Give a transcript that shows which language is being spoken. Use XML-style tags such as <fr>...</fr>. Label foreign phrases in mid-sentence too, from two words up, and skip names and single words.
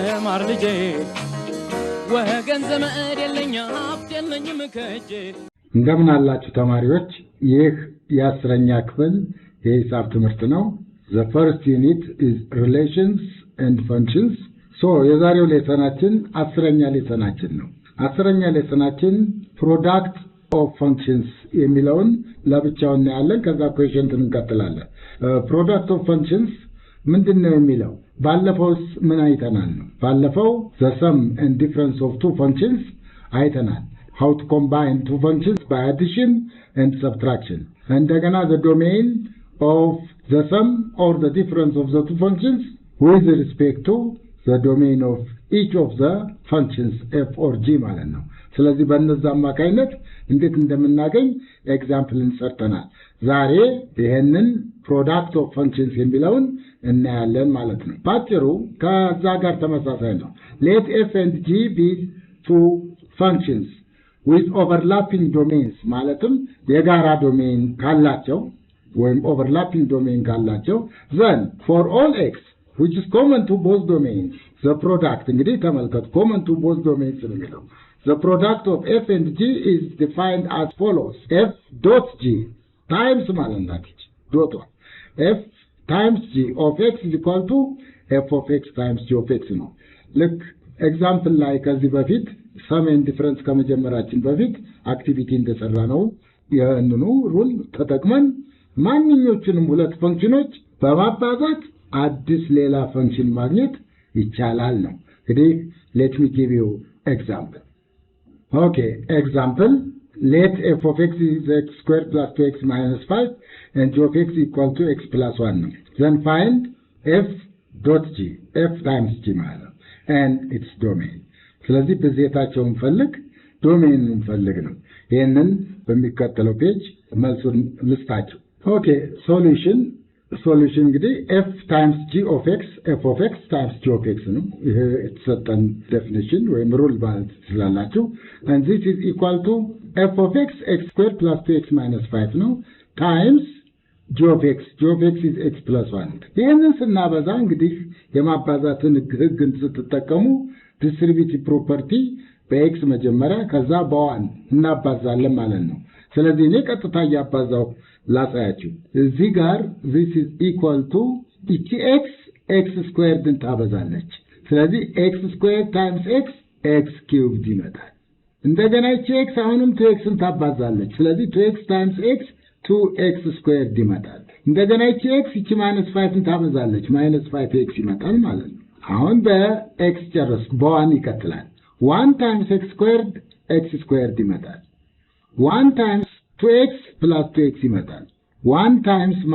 <am>ተማር ልጄ ወገን ዘመድ የለኝ ሀብት የለኝም ከእጄ እንደምን አላችሁ ተማሪዎች ይህ የአስረኛ ክፍል የሂሳብ ትምህርት ነው</am> <en>The first unit is relations and functions</en> <am>so የዛሬው ሌሰናችን አስረኛ ሌሰናችን ነው አስረኛ ሌሰናችን</am> <en>product of functions</en> <am>የሚለውን ለብቻው እናያለን ከዛ ኮኤሽንት እንቀጥላለን</am> <en>product of functions</en> <am>ምንድነው የሚለው ባለፈውስ ምን አይተናል ነው ባለፈው</am> <en>the sum and difference of two functions</en> <am>አይተናል</am> <en>how to combine two functions by addition and subtraction</en> <am>እንደገና</am> <en>the domain of</en> <am>the sum or the difference of the two functions with respect to the domain of each of the functions f or g ማለት ነው ስለዚህ በእነዛ አማካይነት እንዴት እንደምናገኝ ኤግዛምፕል እንሰርተናል ዛሬ ይሄንን</am> <en>product of functions</en> <am>የሚለውን እናያለን ማለት ነው ባጭሩ ከዛ ጋር ተመሳሳይ ነው</am> <en>let f and g be two functions with overlapping domains</en> <am>ማለትም የጋራ ዶሜን ካላቸው ወይም</am> <en>overlapping domain</en> <am>ካላቸው</am> <en>then for all x which is common to both domains the product</en> <am>እንግዲህ ተመልከቱ</am> <en>common to both domains</en> <am>ነው የሚለው</am> <en>the product of f and g is defined as follows f dot g times</en> <am>ማለት ነው</am> <en>dot f times g of x is equal to f of x times g of x ነው look example ላይ</en> <am>ከዚህ በፊት</am> <en>sum and difference</en> <am>ከመጀመራችን በፊት አክቲቪቲ እንደሰራ ነው የእንኑ ሩል ተጠቅመን ማንኞቹንም ሁለት ፈንክሽኖች በማባዛት አዲስ ሌላ ፈንክሽን ማግኘት ይቻላል ነው እንግዲህ</am> <en>let me give you example okay example let f of x is x squared plus 2x minus 5 and g of x equal to x plus 1 then find f dot g f times g ማለት and its domain</en> <am>ስለዚህ በዜታቸውን ፈልግ ዶሜኑን ፈልግ ነው ይሄንን በሚከተለው ፔጅ መልሱን ልስጣችሁ</am> <en>okay solution</en> <am>እንግዲህ</am> <en>f times g of x f of x times g of x</en> <am>ነው ይሄ የተሰጠን</am> <en>definition ወይም rule</en> <am>ማለት ስላላችሁ</am> <en>and this is equal to f of x x squared plus 2x minus 5 ነው times g of x is x plus 1</en> <am>ይሄንን ስናበዛ እንግዲህ የማባዛትን ህግን ስትጠቀሙ</am> <en>distributive property በx</en> <am>መጀመሪያ ከዛ በ1 እናባዛለን ማለት ነው ስለዚህ እኔ ቀጥታ ያባዛው ላሳያችሁ እዚህ ጋር</am> <en>this is equal to x squared</en> <am>ታበዛለች ስለዚህ</am> <en>x squared times x cubed</en> <am>ይመጣል እንደገና</am> <en>x</en> <am>አሁንም</am> <en>2x</en> <am>ታባዛለች ስለዚህ</am> <en>2x times x 2x squared</en> <am>ይመጣል እንደገና</am> <en>x -5</en> <am>ታበዛለች</am> <en>-5x</en> <am>ይመጣል ማለት ነው አሁን በx ጨረስኩ በ1 ይቀጥላል</am> <en>1 times x squared</en> <am>ይመጣል</am> <en>1 times 2x plus 2x</en> <am>ይመጣል</am> <en>1 times</en>